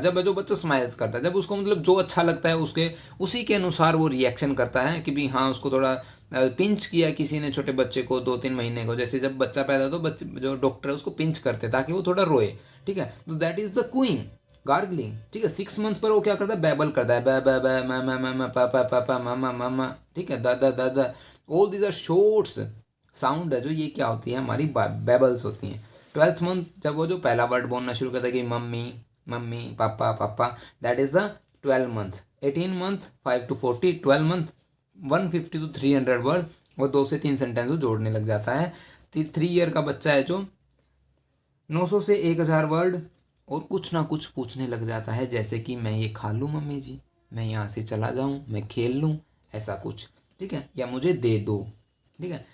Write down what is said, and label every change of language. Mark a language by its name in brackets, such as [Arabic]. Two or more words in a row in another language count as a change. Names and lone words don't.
[Hindi] जब जो बच्चा स्माइल्स करता है, जब उसको मतलब जो अच्छा लगता है उसके उसी के अनुसार वो रिएक्शन करता है कि भी हाँ उसको थोड़ा पिंच किया किसी ने छोटे बच्चे को 2-3 महीने को, जैसे जब बच्चा पैदा हो तो बच्चे जो डॉक्टर है उसको पिंच करते ताकि वो थोड़ा रोए, ठीक है। [English] तो that is the cooing, gargling, [Hindi] ठीक है। 6 month पर वो क्या करता है, बैबल करता है, बै बै बै मै मै मै मै पा पा पा पा मामा मामा, ठीक है, दादा दादा। [English] all these are shorts sound [Hindi] है जो ये क्या होती है हमारी बेबल्स होती हैं। 12th मंथ जब वो जो पहला वर्ड बोलना शुरू करता है कि मम्मी मम्मी पापा पापा, [English] that is the 12 month. [Hindi] 18 मंथ 5 to 40, 12 मंथ 150 to 300 वर्ड और 2 से 3 सेंटेंस जोड़ने लग जाता है। 3 ईयर का बच्चा है जो 900 से 1000 वर्ड और कुछ ना कुछ पूछने लग जाता है, जैसे कि मैं ये खा लूँ मम्मी जी, मैं यहाँ से चला जाऊँ, मैं खेल लूँ, ऐसा कुछ, ठीक है, या मुझे दे दो, ठीक है।